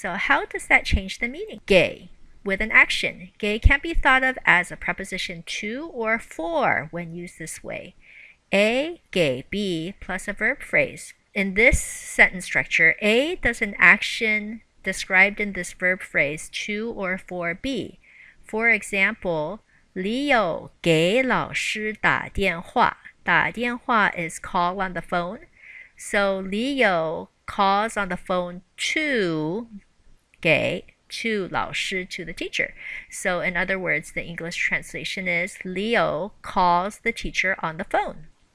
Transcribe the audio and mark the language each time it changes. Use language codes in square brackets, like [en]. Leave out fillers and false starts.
[en] So how does that change the meaning? 给 with an action. 给 can be thought of as a preposition to or for when used this way. A 给 B plus a verb phrase. In this sentence structure, A does an action described in this verb phrase to or for B. For example, [zh] 李友给老师打电话. [en] 打电话 is call on the phone. So 李友 calls on the phone to 给 to 老师 to the teacher. So in other words, the English translation is Leo calls the teacher on the phone.